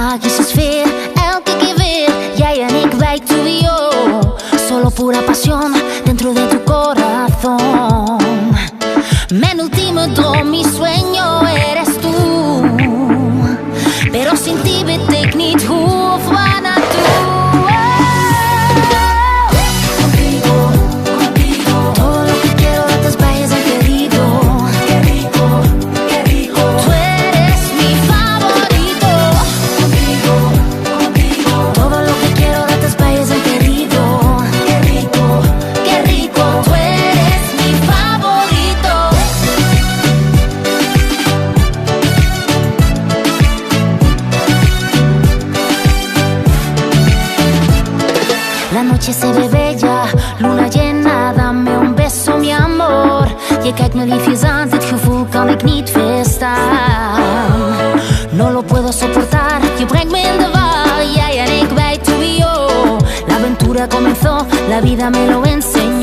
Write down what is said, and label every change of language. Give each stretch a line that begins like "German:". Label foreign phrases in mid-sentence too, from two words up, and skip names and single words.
Dutch: is sfeer, elke keer weer. Jij en ik, wij duo.
Spanish: Solo pura pasión dentro de tu corazón.
Dutch: Mijn ultieme droom,
Spanish: mi sueño eres tú. Pero sin ti
Dutch: weet ik niet hoe of waar naartoe.
Spanish: Contigo, contigo. Todo lo que quiero de tus valles en querido. Qué rico, qué rico. Tú eres mi favorito. Contigo, contigo. Todo lo que quiero de tus valles en querido. Qué rico, qué rico. Tú eres mi favorito. La noche se ve bella, luna llena, dame un beso mi amor.
Dutch: Je kijkt me liefjes aan, dit gevoel kan ik niet weerstaan.
Spanish: No lo puedo soportar,
Dutch: je brengt me in de war. Jij en ik, wij
Spanish: tú y yo. La aventura comenzó, la vida me lo enseñó.